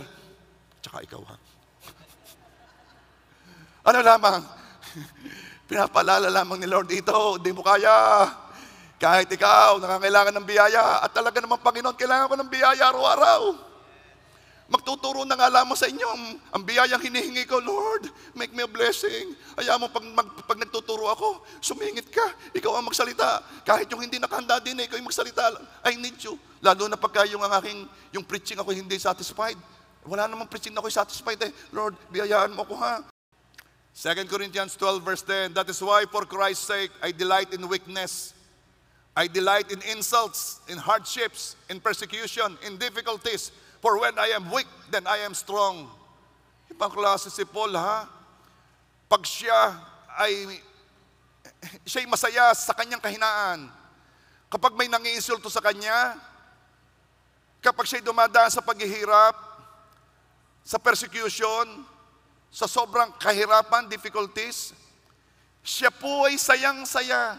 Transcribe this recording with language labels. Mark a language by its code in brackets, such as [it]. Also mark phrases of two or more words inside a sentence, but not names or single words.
[tl] Tsaka ikaw Ano lamang? Pinapalala lamang ni Lord ito. Hindi mo kaya. Kahit ikaw, nangangailangan ng biyaya. At talaga naman, Panginoon, kailangan ko ng biyaya araw-araw. Magtuturo na nga lamang sa inyo ang biyayang hinihingi ko, Lord, [en] make me a blessing. [tl] Ayaw mo, pag nagtuturo ako, sumingit ka, ikaw ang magsalita. Kahit yung hindi nakahanda din, ikaw yung magsalita. [en] I need you. [tl] Lalo na pagka yung preaching ako hindi satisfied. Wala namang preaching na ako satisfied Lord, biyayaan mo ako ha. [en] 2 Corinthians 12 verse 10, that is why for Christ's sake, I delight in weakness. I delight in insults, in hardships, in persecution, in difficulties. For when I am weak, then I am strong. [tl] Ibang klase si Paul, ha? Pag siya'y masaya sa kanyang kahinaan. Kapag may nangiinsulto sa kanya, kapag siya'y dumadaan sa paghihirap, sa persecution, sa sobrang kahirapan, difficulties, siya po ay sayang-saya.